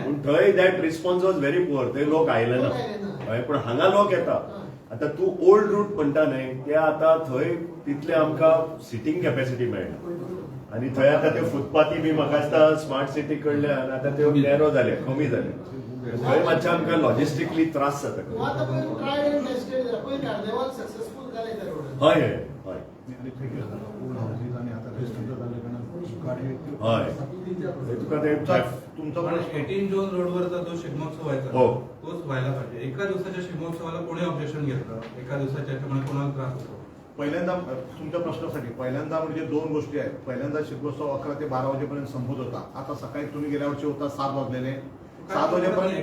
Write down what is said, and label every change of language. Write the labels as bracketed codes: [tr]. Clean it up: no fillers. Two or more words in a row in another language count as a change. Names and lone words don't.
[kok] पूण थंय [en] that response was very poor [kok] थंय लोक आयले ना हय पूण हांगा लोक येता आतां तूं [en] old route [kok] म्हणटा न्हय ते आतां थंय तितले आमकां [en] seating capacity [kok] मेळना आनी थंय आतां त्यो फुटपाथी बी म्हाका दिसता [en] smart city [kok] कडल्यान आतां त्यो नॅरो जाले कमी जाले थंय मातशें आमकां लॉजिस्टिकली त्रास जाता तूं आतां पळय [en] tried and tested [kok] जाला पळय कार्निवाल सक्सेसफुल जाले त्या रोडार हय हय हय आणि थंय गेलो [en] old houses [kok] आणि आता रेस्टॉरंट जाले कारण गाडी हय थंय तुका ते [mr] तुमचा पण 18 जून रोडवरचा जो शिगमोत्सव व्हायचा हो. तोच व्हायला पाहिजे एका दिवसाच्या शिगमोत्सवाला कोणी ऑब्जेक्शन घेतलं एका दिवसाच्या याच्यामुळे कोणाला त्रास होतो पहिल्यांदा तुमच्या प्रश्नासाठी पहिल्यांदा म्हणजे 2 गोष्टी आहेत पहिल्यांदा शिगमोत्सव 11 ते 12 वाजेपर्यंत संपत होता आता सकाळी तुम्ही गेल्या वर्षी होता 7 वाजलेले 7 वाजेपर्यंत